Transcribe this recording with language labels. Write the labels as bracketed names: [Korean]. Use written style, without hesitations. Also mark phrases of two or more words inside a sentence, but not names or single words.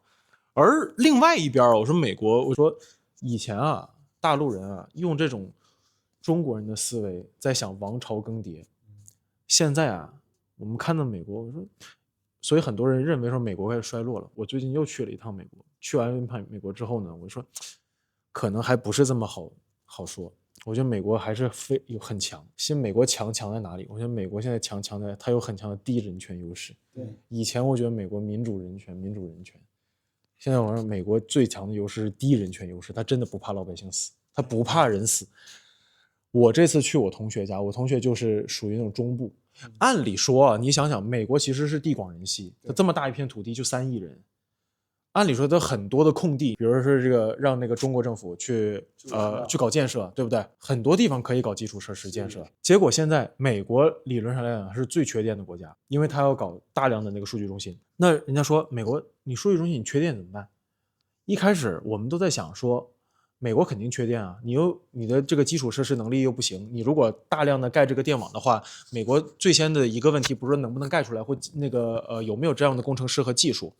[Chinese] 而另外一邊，我說美國，我說以前啊，大陸人啊用這種中國人的思維在想王朝更迭。現在啊，我們看到美國，我說，所以很多人認為說美國開始衰落了。我最近又去了一趟美國，去完美國之後呢，我就說，可能還不是這麼好說。我覺得美國還是很強。其實美国强在哪裡？我觉得美國現在强在它有很强的低人权优勢。对，以前我觉得美國民主人权。现在我说美国最强的优势是低人权优勢，他真的不怕老百姓死，他不怕人死。我这次去我同学家，我同学就是屬於那種中部。按理說啊，你想想，美國其實是地廣人稀，它這麼大一片土地就3億人，按理說它很多的空地，比如說這個讓那個中國政府去搞建設，對不對？很多地方可以搞基礎設施建設。結果現在美國理論上來講是最缺電的國家，因為它要搞大量的那個數據中心。那人家說美國你數據中心你缺電怎麼辦？一開始我們都在想說，美國肯定缺電啊，你的這個基礎設施能力又不行，你如果大量的蓋這個電網的話，美國最先的一個問題不是能不能蓋出來，或那個有沒有这樣的工程師和技術。